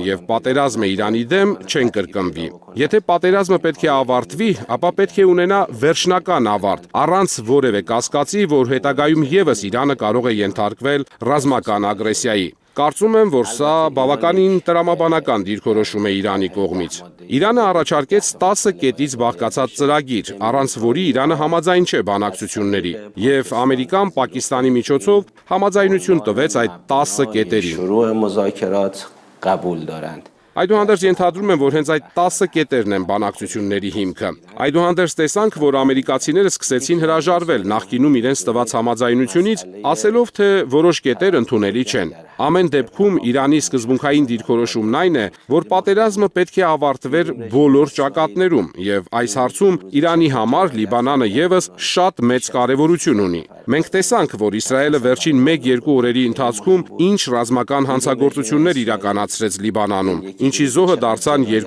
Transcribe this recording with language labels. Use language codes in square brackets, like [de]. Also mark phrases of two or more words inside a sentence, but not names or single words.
[hy] եւ պատերազմը Իրանի դեմ չեն կրկնվի։ Եթե պատերազմը պետք է ավարտվի, ապա պետք է ունենա վերջնական ավարտ, առանց որևէ կասկածի, որ հետագայում եւս Իրանը կարող է ենթարկվել ռազմական ագրեսիայի։ Կարծում եմ, որ սա բավականին տրամաբանական դիրքորոշում է Իրանի կողմից։ Իրանը առաջարկեց 10 կետից բաղկացած ծրագիր, առանց որի Իրանը համաձայն չէ բանակցությունների, եւ Ամերիկան Պակիստանի միջոցով համաձայնություն տվեց այդ 10 կետերին։ [fa] شروع مذاکرات قبول دارند. [hy] Այդուհանդերձ ենթադրում եմ, որ հենց այդ 10 կետերն են բանակցությունների հիմքը։ Այդուհանդերձ տեսանք, որ ամերիկացիները սկսեցին հրաժարվել նախկինում իրենց տված համաձայնությունից, ասելով, թե որոշ կետեր ընդունելի չեն։ Ամեն դեպքում Իրանի սկզբունքային դիրքորոշումն այն է, որ պատերազմը պետք է ավարտվեր բոլոր ճակատներում, եւ այս հարցում Իրանի համար Լիբանանը եւս շատ մեծ կարեւորություն ունի։ Մենք տեսանք, որ Իսրայելը վերջին 1-2 օրերի ընթացքում ինչ ռազմական հանցագործություններ իրականացրեց Լիբանանում, ինչի զոհը դարձան